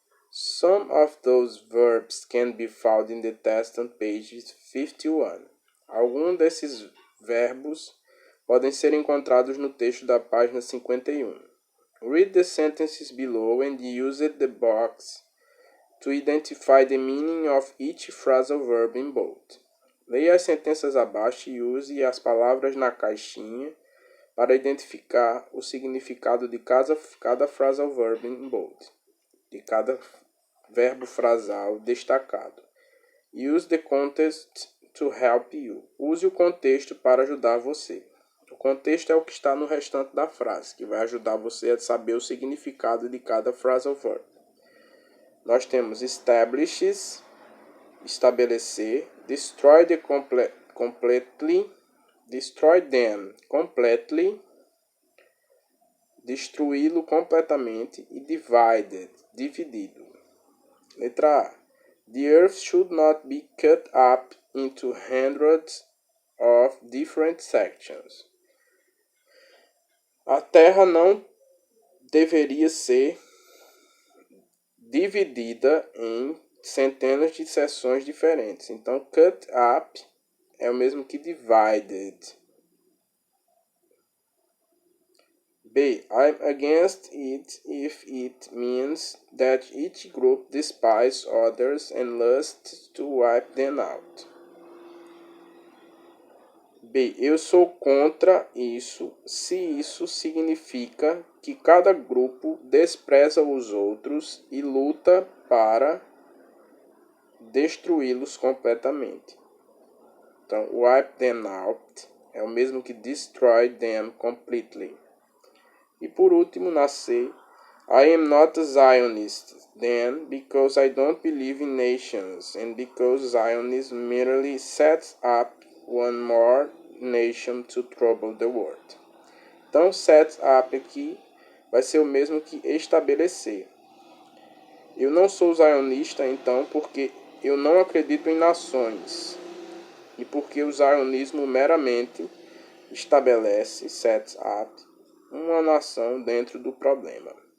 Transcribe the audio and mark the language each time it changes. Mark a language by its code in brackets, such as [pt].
[en] Some of those verbs can be found in the text on page 51. [pt] Alguns desses verbos podem ser encontrados no texto da página 51. [en] Read the sentences below and use the box to identify the meaning of each phrasal verb in bold. [pt] Leia as sentenças abaixo e use as palavras na caixinha para identificar o significado de cada phrasal verb [en] in bold, [pt] de cada verbo frasal destacado. [en] Use the context to help you. [pt] Use o contexto para ajudar você. O contexto é o que está no restante da frase, que vai ajudar você a saber o significado de cada phrasal verb. Nós temos establishes, estabelecer, [en] destroy completely, destroy them completely, [pt] destruí-lo completamente e divided, dividido. Letra A. [en] The earth should not be cut up into hundreds of different sections. [pt] A Terra não deveria ser dividida em centenas de seções diferentes. Então, cut up é o mesmo que divided. B. [en] I'm against it if it means that each group despises others and lusts to wipe them out. B. [pt] Eu sou contra isso se isso significa que cada grupo despreza os outros e luta para destruí-los completamente. Então, wipe them out é o mesmo que destroy them completely. E por último, na C, [en] I am not a Zionist, then, because I don't believe in nations, and because Zionism merely sets up one more nation to trouble the world. [pt] Então, set up aqui vai ser o mesmo que estabelecer. Eu não sou zionista, então, porque eu não acredito em nações. E porque o zionismo meramente estabelece, sets up, uma nação dentro do problema.